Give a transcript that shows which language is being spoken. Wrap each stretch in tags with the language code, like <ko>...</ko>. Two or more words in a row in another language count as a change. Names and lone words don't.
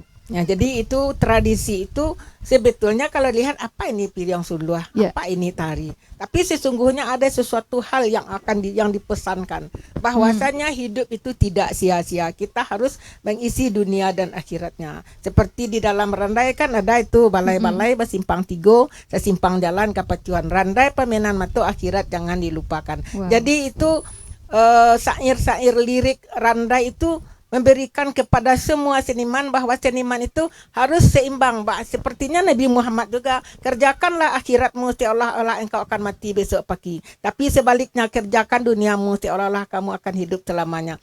<id>Ya, jadi itu tradisi itu sebetulnya kalau lihat apa ini Piriang Suluh, apa ini tari. Tapi sesungguhnya ada sesuatu hal yang yang dipesankan, bahwasanya hidup itu tidak sia-sia. Kita harus mengisi dunia dan akhiratnya. Seperti di dalam randai kan ada itu</id> <min>balai-balai basimpang tigo, sesimpang jalan kapacuan.</min> <id>Randai pemenan matu akhirat jangan dilupakan. Jadi itu syair-syair lirik randai itu memberikan kepada semua seniman bahwa seniman itu harus seimbang. Sepertinya Nabi Muhammad juga, kerjakanlah akhiratmu seolah-olah engkau akan mati besok pagi, tapi sebaliknya kerjakan duniamu seolah-olah kamu akan hidup selamanya.</id>